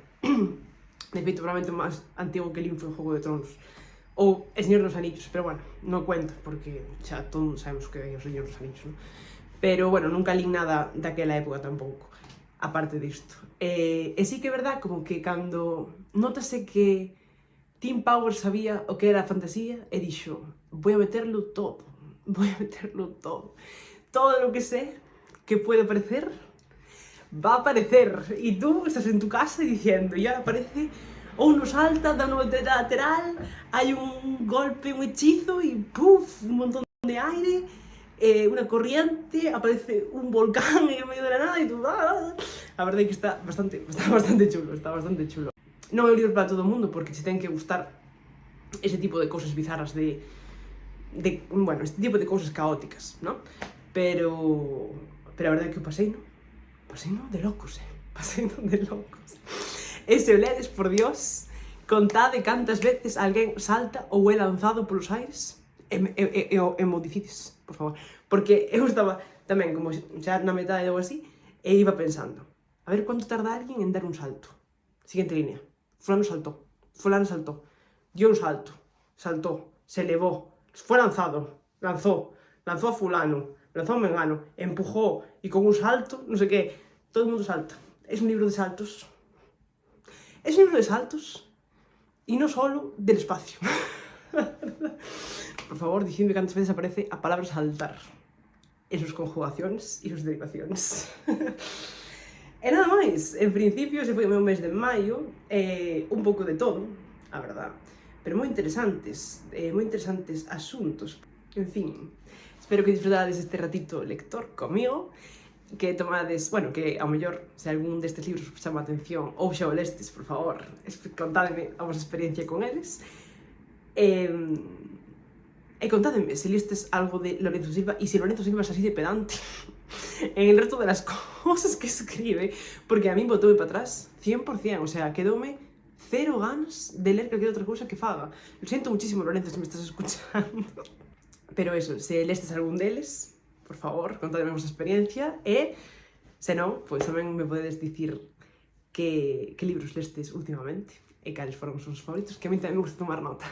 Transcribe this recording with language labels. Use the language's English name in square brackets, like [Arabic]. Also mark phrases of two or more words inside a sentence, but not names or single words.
[Galician] De feito, probablemente o máis antigo que li foi Jogo de Tronos, ou El Señor dos Anillos, pero bueno, non cuento, porque xa todos sabemos que é O Señor dos Anillos, non? Pero bueno, nunca li nada daquela época tampouco, aparte disto. E sí que é verdad, como que cando notase que Tim Powers sabía o que era a fantasía e dixo, [Spanish] voy a meterlo todo, todo lo que sé que puede aparecer, va a aparecer. Y tú estás en tu casa diciendo, y ahora aparece, o uno salta, da una vuelta lateral, hay un golpe, un hechizo y ¡puf! Un montón de aire, una corriente, aparece un volcán en medio de la nada y tú... ¡ah! La verdad es que está bastante chulo, [Galician] Non é un libro para todo o mundo, porque se ten que gustar ese tipo de cousas bizarras bueno, este tipo de cousas caóticas, ¿no? Pero a verdade é que o paseino de locos, de locos. E se o ledes, por Dios, contade cantas veces alguén salta ou é lanzado polos aires e mo dicides, por favor. Porque eu estaba tamén, como xa na metade ou así, e iba pensando, a ver [Spanish] cuánto tarda [Galician] alguén en dar un salto. [Spanish] Siguiente línea. Fulano saltó, dio un salto, saltó, se elevó, fue lanzado, lanzó a fulano, lanzó a mengano, empujó y con un salto, no sé qué, todo el mundo salta. Es un libro de saltos. Es un libro de saltos y no solo del espacio. Por favor, diciendo cuántas veces aparece a palabra saltar en sus conjugaciones y sus derivaciones. [Galician] E nada máis, en principio ese foi o meu mes de maio, un pouco de todo, a verdad, pero moi interesantes asuntos. En fin, espero que disfrutades este ratito lector comigo, que tomades, bueno, que ao mellor, se algún destes libros vos chama a atención, ou xa o lestes, por favor, contádeme a vosa experiencia con eles, e contádeme se listes algo de Lorenzo Silva, e se Lorenzo Silva é así de pedante [Spanish] en el resto de las cosas que escribe, [Galician] porque a mí botóme para atrás 100%, o sea, quedóme cero ganas de leer cualquier outra cousa que faga. [Spanish] Lo siento muchísimo, Lorenzo, se me estás escuchando. [Galician] Pero eso, se lestes algún deles, por favor, contadme a vosa experiencia, e, se non, pois tamén me podedes dicir que libros lestes últimamente, e cales foron os vosos favoritos, que a mí tamén me gusta tomar nota.